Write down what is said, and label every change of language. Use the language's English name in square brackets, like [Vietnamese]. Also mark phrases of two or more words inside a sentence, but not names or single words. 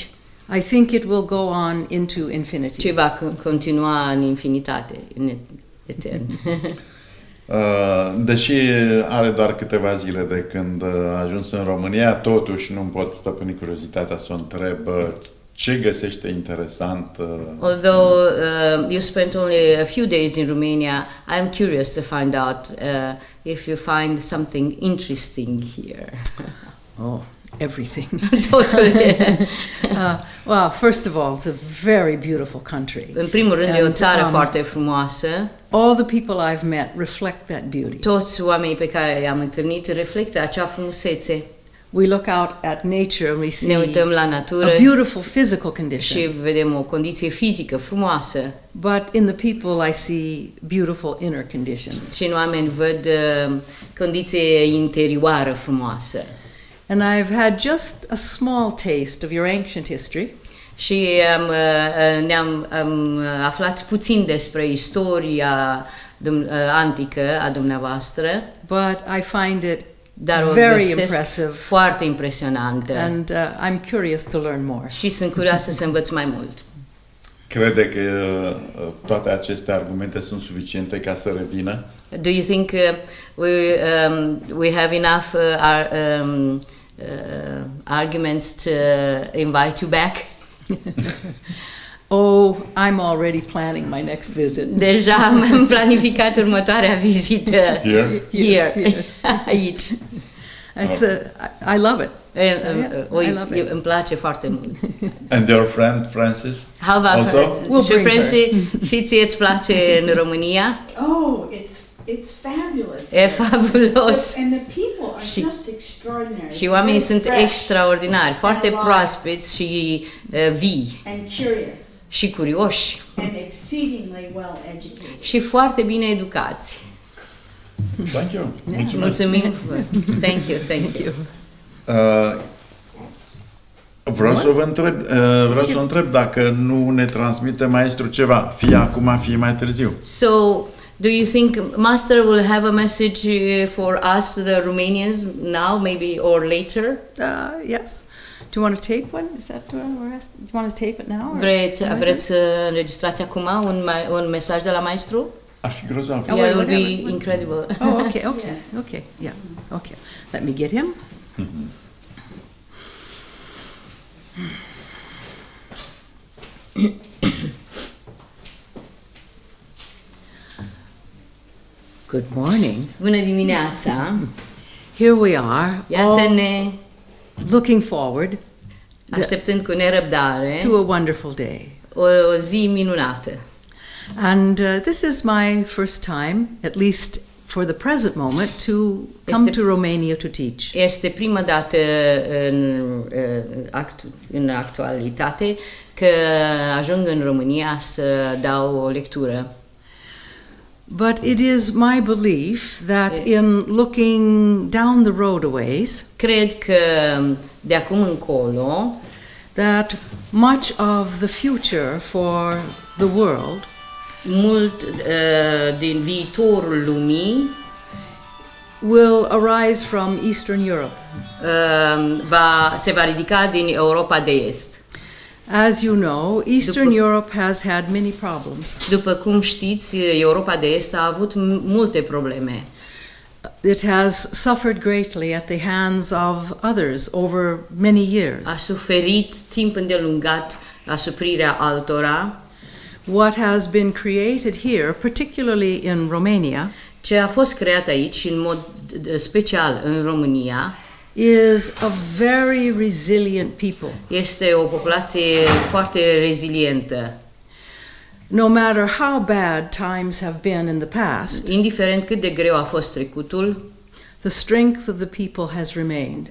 [English] I think it will go on into infinity. [Romanian] Ce va continua în infinitate, în etern. Deși are doar câteva zile de când a ajuns în România, totuși nu pot stăpâni curiozitatea să o întreb ce găsește interesant. [English] Although you spent only a few days in Romania, I am curious to find out if you find something interesting here. Oh, everything. Totally. Well, first of all, it's a very beautiful country. [Romanian] În primul rând, e o țară foarte frumoasă. [English] All the people I've met reflect that beauty. [Romanian] Toți oamenii pe care i-am întâlnit reflectă acea frumusețe. [English] We look out at nature and we see [Romanian] ne uităm la natură [English] a beautiful physical condition. [Romanian] Și vedem o condiție fizică frumoasă. [English] But in the people I see beautiful inner conditions. [Romanian] Și în oameni văd condiție interioară frumoasă. [English] And I've had just a small taste of your ancient history. [Romanian] Și am aflat puțin despre istoria antică a dumneavoastră. [English] But I find it very impressive, [Romanian] foarte impresionantă. [English] And I'm curious to learn more. [Romanian] Și sunt curioasă să învăț mai mult. Crede că toate aceste argumente sunt suficiente ca să revină? [English] Do you think we have enough arguments to invite you back? Oh, I'm already planning my next visit. [Romanian] Deja am planificat următoarea vizită. [English] Here. Aici. I love it. I love it. [Romanian] Îmi place foarte mult. [English] And your friend Francis? How about și Francis? [Romanian] Și ție îți place în România? [English] Oh, it's fabulous. [Romanian] E fabulos. [English] And the people are just extraordinary. [Romanian] Și oamenii sunt extraordinari, foarte proaspeți și vii. [English] And curious. [Romanian] Și curioși. [English] And exceedingly well educated. [Romanian] Și foarte bine educați. [English] Thank you. [Romanian] Mulțumim. [English] Thank you. [Romanian] Vreau să vă întreb dacă nu ne transmite maestru ceva, fie acum, fie mai târziu. [English] So Do you think Master will have a message for us, the Romanians, now, maybe, or later? Yes. Do you want to tape one? Is that what we're asking? Do you want to tape it now? [Romanian] Vreți să înregistrați acum un mesaj de la maestru? Ar fi grozav. [English] Yeah, it would be incredible. Oh, okay, yeah, okay. Let me get him. Good morning. [Romanian] Bună dimineața. [English] Here we are. [Romanian] Iată-ne [English] looking forward. [Romanian] Așteptând cu nerăbdare. [English] To a wonderful day. [Romanian] O zi minunată. [English] And this is my first time, at least for the present moment, to come to Romania to teach. [Romanian] Este prima dată în actualitate că ajung în România să dau o lectură. [English] But it is my belief that in looking down the road a ways, [Romanian] cred că de acum încolo, [English] that much of the future for the world, [Romanian] mult din viitorul lumii, [English] will arise from Eastern Europe. [Romanian] Se va ridica din Europa de Est. [English] As you know, Eastern Europe has had many problems. [Romanian] După cum știți, Europa de Est a avut multe probleme. [English] It has suffered greatly at the hands of others over many years. [Romanian] A suferit timp îndelungat asuprirea altora. [English] What has been created here, particularly in Romania, [Romanian] ce a fost creat aici în mod special în România, [English] is a very resilient people. [Romanian] Este o populație foarte rezilientă. [English] No matter how bad times have been in the past, [Romanian] indiferent cât de greu a fost trecutul, [English] the strength of the people has remained.